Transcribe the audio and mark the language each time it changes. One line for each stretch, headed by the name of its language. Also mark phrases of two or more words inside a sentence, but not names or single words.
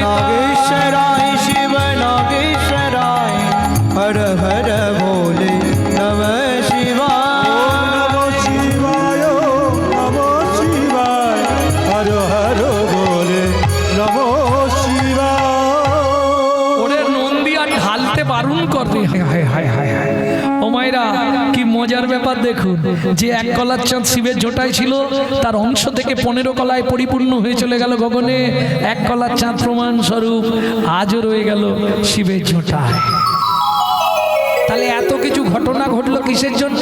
Sanskrit: नागेश्वराय शिव नागेश्वराय हर हर भोले नमः शिवाय नमः शिवाय हर हर भोले नमः शिवाय
Bangla: ওরে নন্দিয়া ঢালতে বারণ করে হায় হায় হায় হায় ও মায়েরা কি মজার ব্যাপার দেখুন যে এক কলার চাঁদ শিবের জোটায় ছিল তার অংশ থেকে 15 কলায় পরিপূর্ণ হয়ে চলে গেল গগনে এক কলার চাঁদ প্রমাণ স্বরূপ আজও রয়ে গেল শিবের জোটায় তাহলে এত কিছু ঘটনা ঘটলো কিসের জন্য